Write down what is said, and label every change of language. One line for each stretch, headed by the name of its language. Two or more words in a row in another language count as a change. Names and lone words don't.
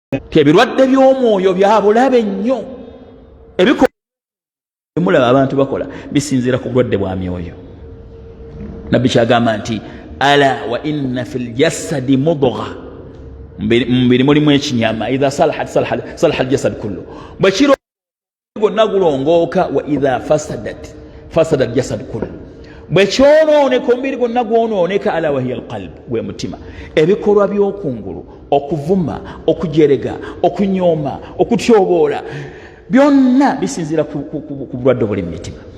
Ganda: ebirwadde by'omwoyo bya bulabe nnyo ebimulaba abantu bakola bisinziira ku bulwadde bwa myoyo.
Arabic: Nabbi kyagamba nti ألا وإن في الجسد مضغة,
Ganda: mubiri mulimu ekinyama,
Arabic: إذا صلحت صلح الجسد كله,
Ganda: bwe kiro gwonna gulongooka,
Arabic: وإذا فسدت فسد الجسد كله,
Ganda: bwe kyonooneka omubiri gwonna gwonooneka,
Arabic: ألا وهي القلب,
Ganda: gwe mutima. Ebikolwa by'okungulu, okuvuma, okujerega, okunyooma, okutyoboola, byonna bisinziira ku bulwadde obuli mu mitima.